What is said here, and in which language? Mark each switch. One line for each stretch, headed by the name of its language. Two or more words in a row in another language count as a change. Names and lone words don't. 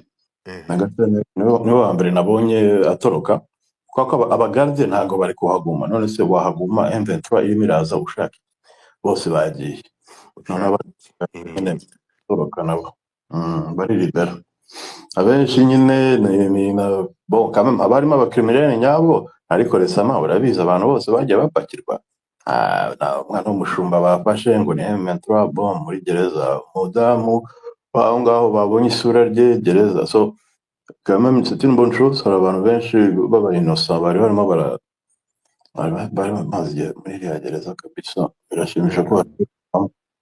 Kinyarwanda: Niwe wa mbere nabonye atoroka, kuko abagarde ntabwo bari kuhaguma. None se wahaguma M23 irimo iraza ushaka? Bose bagiye. None atoroka nabo bari libera. Abenshi nyine
French: bon quand même
Kinyarwanda: abarimo abakriminelle nyabo, ariko resama urabizi abantu bose bagiye bapakirwa. Umwana w'umushumba bafashe ngo ni M23, bon muri gereza, umudamu aho ngaho babonye isura rye gereza.
French: So quand même c'est une bonne chose.
Kinyarwanda: Hari abantu benshi baba innocent bari barimo bari bamaze muri iriya gereza kabisa. Birashimisha ko